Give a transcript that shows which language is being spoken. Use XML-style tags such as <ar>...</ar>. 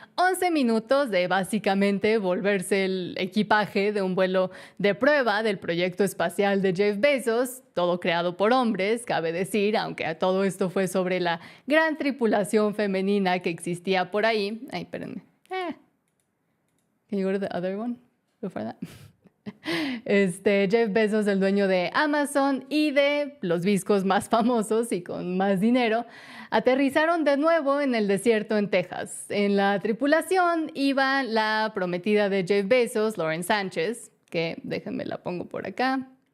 <es>11 minutos de básicamente volverse el equipaje de un vuelo de prueba del proyecto espacial de Jeff Bezos, todo creado por hombres, cabe decir, aunque todo esto fue sobre la gran tripulación femenina que existía por ahí. Ay, espérenme.</es> <en>Can you go to the other one before that?</en> <es>Jeff Bezos, el dueño de Amazon y de los discos más famosos y con más dinero, aterrizaron de nuevo en el desierto en Texas. En la tripulación iba la prometida de Jeff Bezos, Lauren Sánchez, que déjenme la pongo por acá.</es>